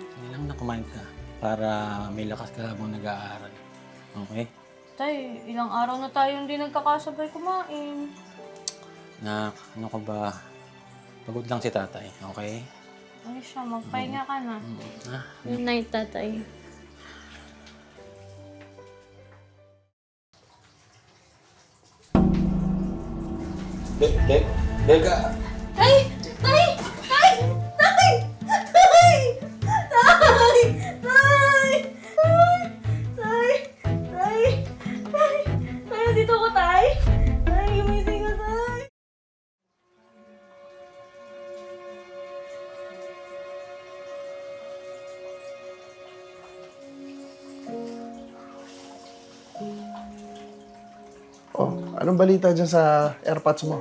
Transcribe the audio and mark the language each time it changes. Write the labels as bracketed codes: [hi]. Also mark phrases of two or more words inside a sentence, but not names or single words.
[tl] Hindi lang na kumain ka para may lakas ka habang nag-aaral. Okay? Tay, ilang araw na tayo hindi nagkakasabay kumain. Nak, ano ka ba? Pagod lang si tatay, okay? Ano siya, magpahinga ka na. Ha? [en] Good night, Tatay. [tl] Beka! Tay! Tay! Tay! Tay! Tay! Tay! Tay! Tay! Tay! Tay! Tay, nandito ko, Tay! Tay, gumising ka, Tay! Oh, anong balita dyan sa AirPods mo?